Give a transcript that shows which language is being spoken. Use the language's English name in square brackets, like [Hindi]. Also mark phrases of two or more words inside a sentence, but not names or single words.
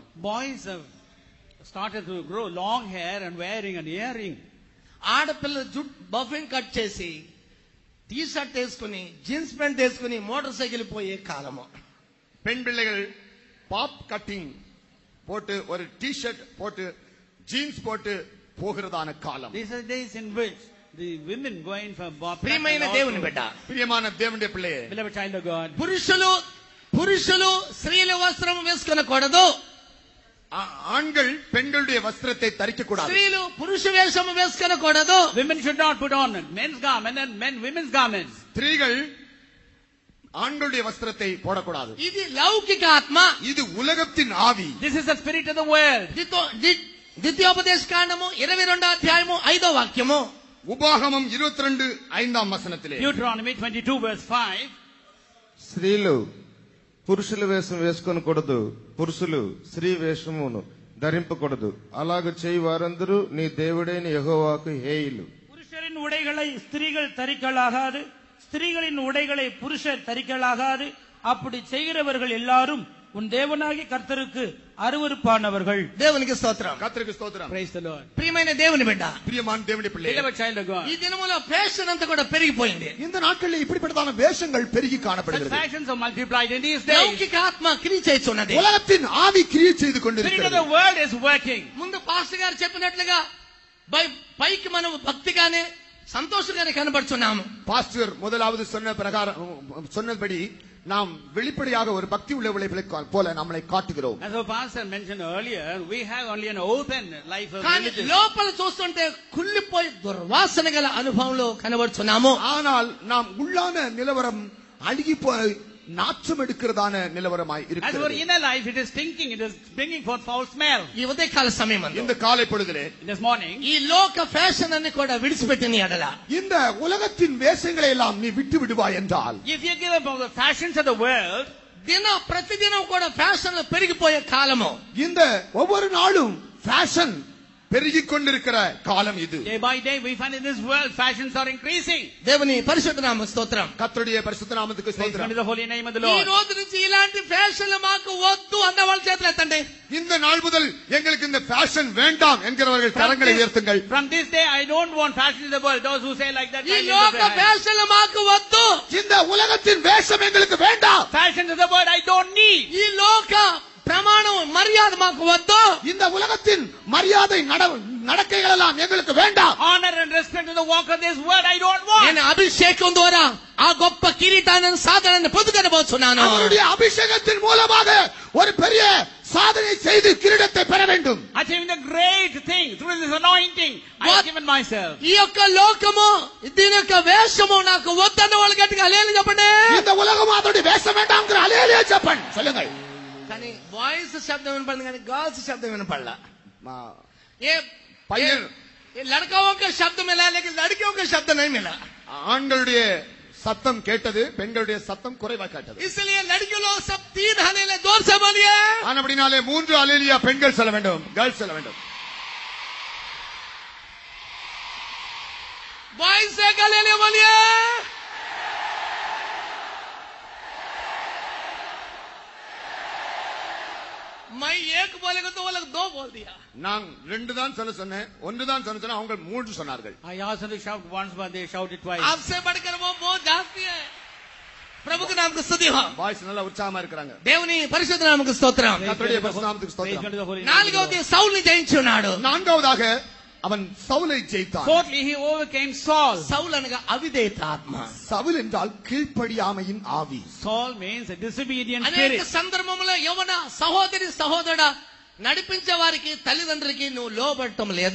[English] Boys have started to grow long hair and wearing an earring. [Telugu] ఆడపిల్లలు జుట్టు బఫింగ్ కట్ చేసి టీ షర్ట్ వేసుకుని [English] jeans pant [Telugu] వేసుకుని [English] motor cycle [Telugu] పోయే కాలము. [Tamil] பெண் பிள்ளைகள் [English] bob cutting [Tamil] போட்டு ஒரு டி ஷர்ட் போட்டு ஜீன்ஸ் போட்டு போகிறதான காலம். [English] These are days in which the women going for bob cut [Telugu] ప్రియమైన [English] and [Telugu] దేవుని [English] also- [Telugu] బిడ్డ, [Tamil] பிரியமான தேவனுடைய பிள்ளையே, [English] Beloved child of God. [Telugu] పురుషులు స్త్రీల వస్త్రం వేసుకొనకూడదు. [Tamil] ஆண்கள் பெண்களுடைய வஸ்திரத்தை தரிக்க கூடாது. [Telugu] స్త్రీలు పురుష వేషము వేసుకొనకూడదు. [English] Women should not put on men's garment and men women's garments. [Tamil] ஸ்திரீகள் ஆண்களுடைய வஸ்திரத்தை போடக்கூடாது. [Telugu] ఇది లౌకిక ఆత్మ. [Tamil] இது உலகத்தின் ஆவி. [English] This is the spirit of the world. [Telugu] ద్వితీయోపదేశ కాండము 22వ అధ్యాయము 5వ వాక్యము. [Tamil] உபாகமம் 22:5 వచనத்திலே [English] Deuteronomy 22 verse 5. [Telugu] స్త్రీలు పురుషుల వేషం వేసుకొనకూడదు, పురుషులు స్త్రీ వేషమును ధరింపకూడదు. అలాగ చేయి వారందరూ నీ దేవుడైన యెహోవాకు హేయులు. [Tamil] புருஷரின் உடைகளை ஸ்திரீகள் தரிக்கலாகாது, ஸ்திரீகளின் உடைகளை புருஷர் தரிக்கலாகாது. அப்படி செய்கிறவர்கள் எல்லாரும் உன் தேவனாகிய கர்த்தருக்கு அருவருப்பானவர்கள். [Telugu] దేవునికి స్తోత్రం. [Tamil] கர்த்தருக்கு ஸ்தோத்திரம். [English] Praise the Lord. [Telugu] ప్రియమైన దేవుని బిడ్డ, [Tamil] பிரியமான தேவனுடைய பிள்ளை, [English] Beloved child of God. [Telugu] ఈ దినములో ఫ్యాషన్ అంతా కూడా పెరిగిపోయింది. [Tamil] இந்த நாட்களில் இப்படிப்பட்டதான வேஷங்கள் பெருகி [English] Such [Tamil] காணப்படுகிறது. [English] fashions are multiplied in these days. [Telugu] లౌకిక ఆత్మ క్రియ చేస్తున్నది. [Tamil] உலகத்தின் ஆவி கிரியை செய்து [English] The spirit of [Tamil] கொண்டிருக்கிறது. [English] the world is working. [Telugu] ముందు పాస్టర్ గారు చెప్పినట్లుగా పైకి మనం భక్తిగానే సంతోషంగానే కనబడుచున్నాము. [Tamil] பாஸ்டர் முதலாவது சொன்னபடி நாம் வெளிப்படையாக ஒரு பக்தி உள்ளவர்களை போல நம்மளை காட்டுகிறோம். [English] As our pastor mentioned earlier, we have only an open life of [Telugu] కానీ [English] religion. [Telugu] లోపల చూస్తుంటే కుళ్ళిపోయి దుర్వాసన గల అనుభవంలో కనబడుచున్నాము. [Tamil] ஆனால் நாம் உள்ளான நிலவரம் அழுகிப்போய் நாற்றம் எடுக்கிறதான நிலவரமாய் [English] As our [Tamil] இருக்கிறது. [English] inner life, it is stinking, it is bringing forth foul smell. [Telugu] ఈ ఉదయకాల సమయం [Tamil] இந்த காலை பொழுதிலே [English] This morning, [Telugu] ఈ లోక ఫ్యాషన్ అన్ని కూడా విడిచిపెట్టిన ఎడల [Tamil] இந்த உலகத்தின் வேஷங்களை எல்லாம் நீ விட்டு விடுவாய் என்றால், [English] if you give up the fashions of the world, [Telugu] ప్రతిదినం కూడా ఫ్యాషన్లు పెరిగిపోయే కాలము. [Tamil] இந்த ஒவ்வொரு நாளும் ஃபேஷன் பெருகிக் கொண்டிருக்கிற காலம் இது. [English] day by day, we find in this world fashions are increasing. [Telugu] దేవుని పరిశుద్ధ నామ స్తోత్రం. [Tamil] கர்த்தருடைய பரிசுத்த நாமத்துக்கு [English] Praise [Tamil] ஸ்தோத்திரம். [English] be to the holy name of the [Telugu] ఈ [English] Lord. [Telugu] రోజు నుంచి ఇలాంటి ఫ్యాషన్లు మాకు వద్దు అన్న వాళ్ళ చేతులు ఎత్తండి. [Tamil] இந்த நாள் முதல் எங்களுக்கு இந்த ஃபேஷன் வேண்டாம் என்கிறவர்கள் கரங்களை உயர்த்துங்கள். [English] From this day, I don't want fashion in the world. Those who say like that, [Telugu] ఈ లోక ఫ్యాషన్లు మాకు వద్దు. [Tamil] இந்த உலகத்தின் வேஷம் எங்களுக்கு வேண்டாம். [English] fashions of the world, I don't need. [Telugu] ఈ లోక ప్రమాణం మర్యాద మాకు వద్దు. [Tamil] இந்த உலகத்தின் மரியாதை நடக்கைகள் எல்லாம் எங்களுக்கு வேண்டாம். [English] Honor and respect to the walk of this world, I don't want. [Telugu] నేను అభిషేకం ద్వారా ఆ గొప్ప కిరీటాన్ని సాధనని పొందుకొనబోతున్నాను. [Tamil] அவருடைய அபிஷேகத்தின் மூலமாக ஒரு பெரிய சாதனை செய்து கிரீடத்தை பெற வேண்டும். [English] Achieving the great thing through this anointing, I have given myself. [Telugu] ఈ యొక్క లోకము దీని యొక్క వేషము నాకు వద్దన్న వాళ్ళు గట్టిగా హల్లెలూయా చెప్పండి. [Tamil] இந்த ఉலகம் அதோட வேஷம் வேண்டாம்ங்கற ஹல்லேலூயா చెప్పండి சொல்லுங்கள். [Telugu] కానీ వాయిస్ శబ్దం వినపడింది, కానీ గర్ల్స్ శబ్దం వినపడలా. ఏ [Tamil] பையன் [Hindi] लड़काओं का शब्द मिला लेकिन लड़कियों का शब्द नहीं मिला. [Tamil] ஆண்களுடைய சத்தம் கேட்டது, பெண்களுடைய சத்தம் குறைவா கேட்டது. [Hindi] इसलिए लड़कियों लोग सब 3 हलेले जोर से बोलिए. [Tamil] ஆனபடினாலே 3 ஹல்லேலூயா பெண்கள் சொல்ல வேண்டும், கேர்ள்ஸ் சொல்ல வேண்டும். [Hindi] बॉयज से हलेले बोलिए. मैं एक बोलेगा तो वो लोग 2 बोल दिया. [Tamil] நான் 2 தான் சொல்ல சொன்னேன், 1 தான் சொல்ல சொன்னேன், அவங்க 3 சொன்னார்கள். [English] I asked them to shout once, but they shouted twice. [Hindi] आपसे बढ़कर वो बहुत जास्ती है. प्रभु के नाम को स्तुति हो. [Tamil] வாய்ஸ் நல்ல உற்சாகமா இருக்காங்க. [Telugu] దేవుని పరిశుద్ధ నామముకు స్తోత్రం. [Tamil] கர்த்தருடைய பரிசுத்த நாமத்துக்கு [English] Praise be [Tamil] ஸ்தோத்திரம். [English] to the holy name of the Lord. [Telugu] 4వది సౌలుని జయించున్నాడు. [Tamil] 4వதாக அவன் சவுலை ஜெயித்தான். [English] Fourthly, he overcame Saul. [Telugu] సౌలు అనగా అవిధేయత ఆత్మ. [Tamil] சவுல் என்றால் கீழ்ப்படியாமையின் ஆவி. [English] Saul means a disobedient [Telugu] అనేక [English] spirit. [Telugu] సందర్భంలో యవన సహోదరి సహోదరుడా నడిపించే వారికి తల్లిదండ్రులకి నువ్వు లోబడటం లేదు.